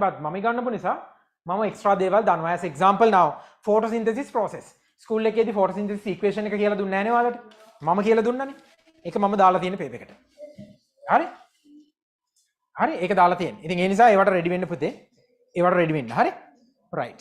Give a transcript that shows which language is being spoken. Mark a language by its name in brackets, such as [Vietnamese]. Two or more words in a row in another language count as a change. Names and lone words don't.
[Sinhala] but මම ඉගෙනපු නිසා මම එක්ස්ට්‍රා දේවල් දන්නවා. [English] as example now photosynthesis process. [Sinhala] ස්කූල් එකේදී [English] photosynthesis equation [Sinhala] එක කියලා දුන්නේ නැහැ නේ ඔයාලට. මම කියලා දුන්නානේ. ඒක මම දාලා තියෙන පේපර් එකට. හරි? හරි ඒක දාලා තියෙන්නේ. ඉතින් ඒ නිසා ඒවට රෙඩි වෙන්න පුතේ. ඒවට රෙඩි වෙන්න. හරි? [English] Right.